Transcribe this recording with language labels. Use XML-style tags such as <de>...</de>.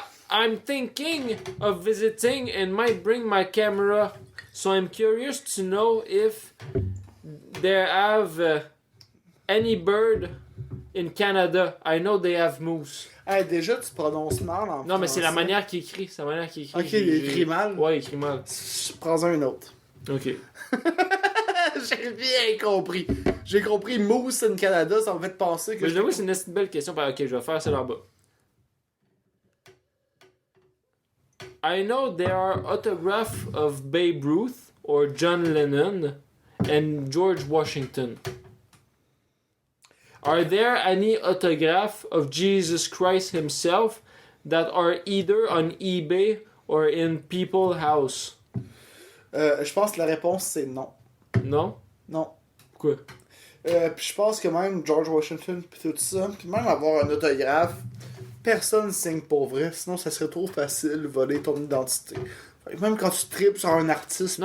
<en>I'm thinking of visiting and might bring my camera, so I'm curious to know if there have any bird in Canada. I know they have moose.</en> <fr>Hey, déjà, tu prononces mal en Non, mais c'est la français. manière qu'il écrit. C'est la manière qu'il écrit. Ok, il écrit mal. Ouais, il écrit mal. Prends un autre. Ok. J'ai bien compris. J'ai compris</fr> <en>Moose in Canada,</en> <fr>ça m'a fait penser que. Mais je l'avoue, c'est une belle question. Ok, je vais faire celle en bas.</fr> <en>I know there are autographs of Babe Ruth or John Lennon and George Washington. Are there any autographs of Jesus Christ himself that are either on eBay or in people's house?</en> <fr>Je pense que la réponse c'est non. Non? Non. Pourquoi? Puis je pense que même George Washington pis tout ça, puis même avoir un autographe, personne signe pour vrai, sinon ça serait trop facile de voler ton identité. Fait que même quand tu tripes sur un artiste,</fr>